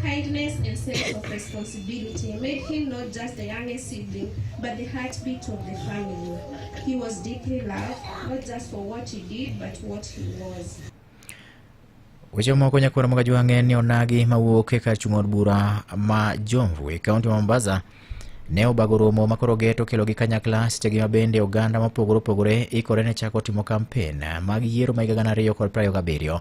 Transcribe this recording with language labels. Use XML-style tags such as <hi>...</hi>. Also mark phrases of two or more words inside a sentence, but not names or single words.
<en>kindness and sense of responsibility made him not just the youngest sibling, but the heartbeat of the family. He was deeply loved, not just for what he did, but what he was.</en> <luo>Weche moko nyakwara mag Ojwang'e ni onagi mawuok e kar chung' od bura ma Jomvu e kaunti ma Mombasa ne obago romo makoro geto kelogi kanyakla sechegi ma bende oganda mopogore opogore ikore ne chako timo kampen mag yiero ma higa 2027.</luo>